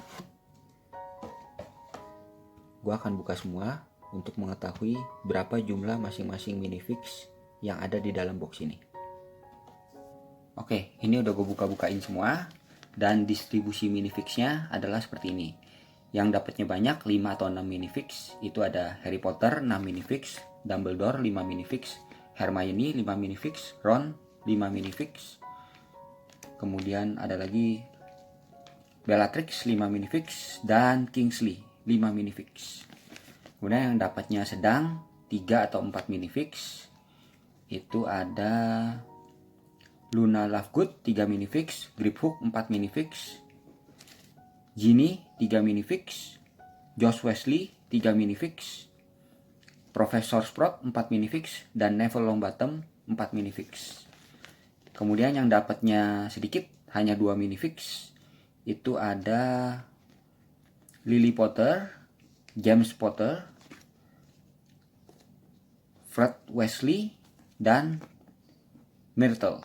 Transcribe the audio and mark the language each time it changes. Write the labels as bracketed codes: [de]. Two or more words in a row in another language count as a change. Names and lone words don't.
[id] Gue akan buka semua untuk mengetahui berapa jumlah masing-masing minifix yang ada di dalam box ini. Oke, ini udah gue buka-bukain semua. Dan distribusi minifixnya adalah seperti ini. Yang dapatnya banyak 5 atau 6 minifix. Itu ada Harry Potter 6 minifix, Dumbledore 5 minifix, Hermione 5 minifix, Ron 5 minifix. Kemudian ada lagi Bellatrix 5 minifix dan Kingsley 5 minifix. Kemudian yang dapatnya sedang 3 atau 4 minifix. Itu ada Luna Lovegood 3 minifix, Griphook 4 minifix, Ginny 3 minifix, Josh Wesley 3 minifix, Profesor Sprout 4 minifix, dan Neville Longbottom 4 minifix. Kemudian yang dapatnya sedikit, hanya 2 minifix. Itu ada Lily Potter, James Potter, Fred Wesley, dan Myrtle.